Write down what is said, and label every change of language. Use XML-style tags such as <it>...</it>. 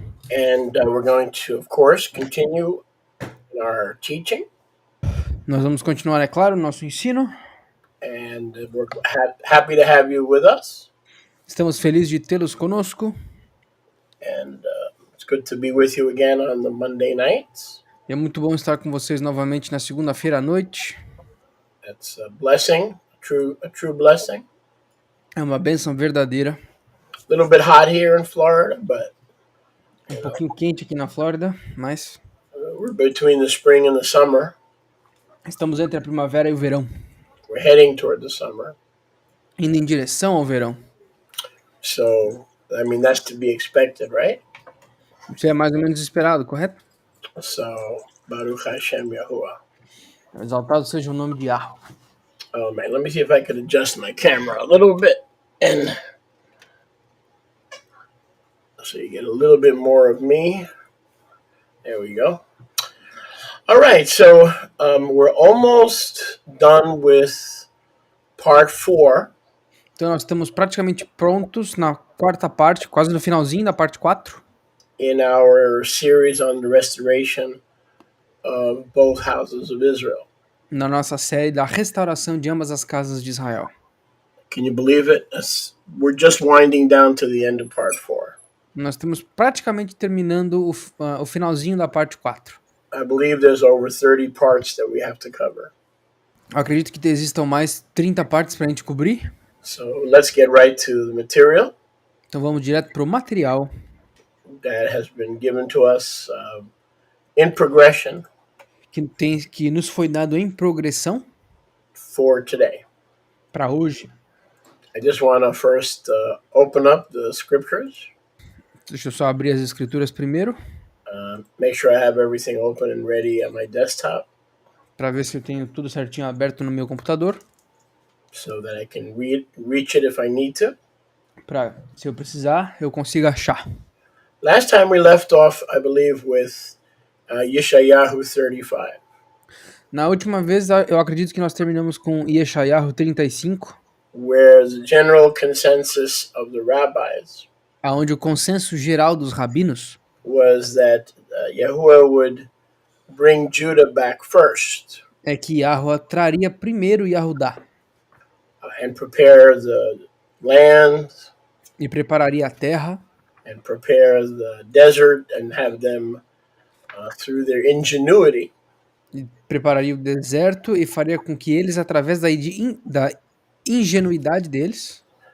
<en>And we're going to, of course, continue our teaching.</en> <pt>Nós vamos continuar, é claro, o nosso ensino.</pt> <en>And we're happy to have you with us.</en> <pt>Estamos felizes de tê-los conosco.</pt> <en>And it's good to be with you again on the Monday nights.</en> <pt>E é muito bom estar com vocês novamente na segunda-feira à noite.</pt> <en>It's a blessing, a true blessing.</en> <pt>É uma bênção verdadeira.</pt> <en>A little bit hot here in Florida, but</en> <pt>pouquinho quente aqui na Flórida, mas</pt> <en>we're between the spring and the summer.</en> <pt>Estamos entre a primavera e o verão.</pt> <en>We're heading toward the summer.</en> <pt>Indo em direção ao verão.</pt> <en>So, I mean, that's to be expected, right?</en> <pt>Isso é mais ou menos esperado, correto?</pt> <en>So, Baruch Hashem Yahuwah.</en> <pt>Exaltado seja o nome de Yahweh.</pt> <en>Oh man, let me see if I could adjust my camera a little bit, and so you get a little bit more of me. There we go. All right, so we're almost done with part 4.</en> <pt>Então nós estamos praticamente prontos na quarta parte, quase no finalzinho da parte 4.</pt> <en>In our series on the restoration of both houses of Israel.</en> <pt>Na nossa série da restauração de ambas as casas de Israel.</pt> <en>Can you believe it? We're just winding down to the end of part 4.</en> <pt>Nós estamos praticamente terminando o finalzinho da parte 4.</pt> <en>I believe there's over 30 parts that we have to cover.</en> <pt>Eu acredito que existam mais 30 partes para a gente cobrir.</pt> <en>So let's get right to the material.</en> <pt>Então vamos direto para o material</pt> <en>that has been given to us in progression</en> <pt>que nos foi dado em progressão</pt> <en>for today.</en> <pt>Para hoje.</pt> <en>I just want to first open up the scriptures.</en> <pt>Deixa eu só abrir as escrituras primeiro.</pt> <en>Make sure I have everything open and ready at my desktop.</en> <pt>Para ver se eu tenho tudo certinho aberto no meu computador.</pt> <en>So that I can reach it if I need to.</en> <pt>Para, se eu precisar, eu consiga achar.</pt> <en>Last time we left off, I believe, with Yeshayahu 35.</en> <pt>Na última vez, eu acredito que nós terminamos com Yeshayahu 35.</pt> <en>Where the general consensus of the rabbis,</en> <pt>aonde o consenso geral dos rabinos,</pt> <en>was that Yahuwah would bring Judah back first.</en> <pt>É que Yahuwah traria primeiro Yahudá.</pt> <en>And prepare the land.</en> <pt>E prepararia a terra.</pt> <en>And prepare the desert and have them, through their ingenuity,</en> <pt>e prepararia o deserto e faria com que eles, através da ingenuidade deles,</pt>